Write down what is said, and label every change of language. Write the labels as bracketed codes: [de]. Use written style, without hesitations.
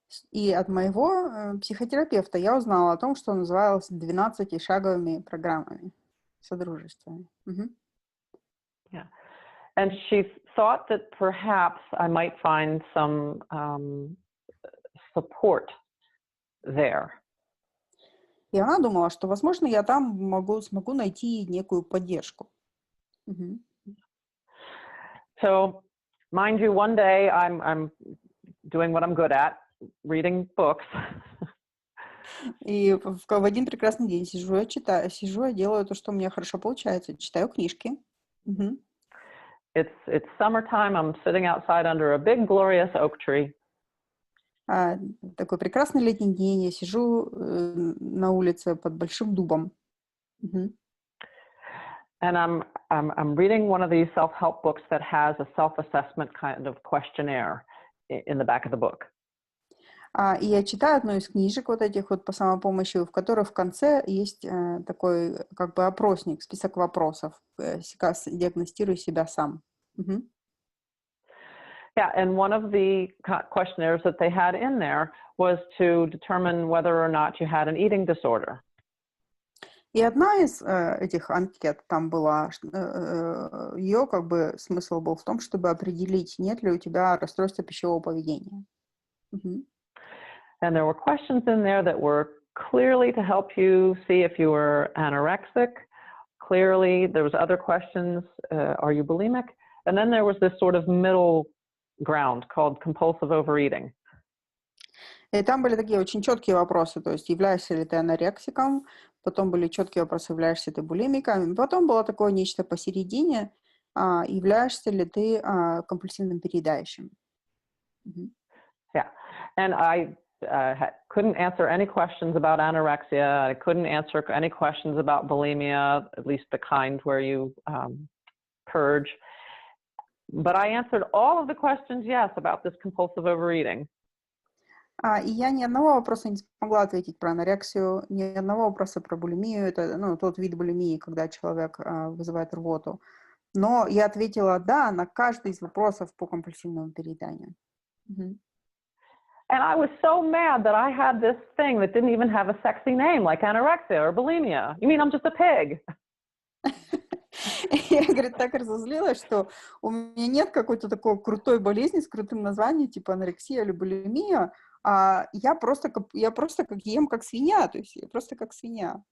[ru] И от моего психотерапевта я узнала о том, что называлось 12-шаговыми программами, содружествами. Мгм. [en] Yeah. And she thought that perhaps I might find some support there. [ru] И она думала, что, возможно, я там смогу найти некую поддержку. Мгм. [en] So, mind you, one day I'm doing what I'm good at, reading books. [ru] И в один прекрасный день сижу, я читаю, сижу, я делаю то, что у меня хорошо получается, читаю книжки. Мгм. [en] It's summertime. I'm sitting outside under a big, glorious oak tree. [ru] Такой прекрасный летний день, я сижу на улице под большим дубом. Мгм. [en] And I'm reading one of these self-help books that has a self-assessment kind of questionnaire in the back of the book. [ru] И я читаю одну из книжек вот этих вот по самопомощи, в которой в конце есть такой как бы опросник, список вопросов. Диагностируй себя сам. Мгм. [en] Yeah, and one of the questionnaires that they had in there was to determine whether or not you had an eating disorder. [ru] И одна из этих анкет там была, ее как бы смысл был в том, чтобы определить, нет ли у тебя расстройства пищевого поведения. Мгм. [en] And there were questions in there that were clearly to help you see if you were anorexic. Clearly, there was other questions, are you bulimic? And then there was this sort of middle ground called compulsive overeating. [ru] И там были такие очень четкие вопросы, то есть являешься ли ты анорексиком, потом были четкие вопросы, являешься ты булимиком, потом было такое нечто посередине, являешься ли ты компульсивным переедающим. Мгм. [en] Yeah, and I couldn't answer any questions about anorexia. I couldn't answer any questions about bulimia, at least the kind where you purge. But I answered all of the questions yes about this compulsive overeating. [ru] И я ни одного вопроса не смогла ответить про анорексию, ни одного вопроса про булимию. Это тот вид булимии, когда человек вызывает рвоту. Но я ответила «да» на каждый из вопросов по компульсивному перееданию. Мгм. [en] And I was so mad that I had this thing that didn't even have a sexy name, like anorexia or bulimia. You mean I'm just a pig? [ru] Я, говорит, так разозлилась, что у меня нет какой-то такой крутой болезни с крутым названием, типа анорексия или булимия, а я просто как ем как свинья, то есть я просто как свинья.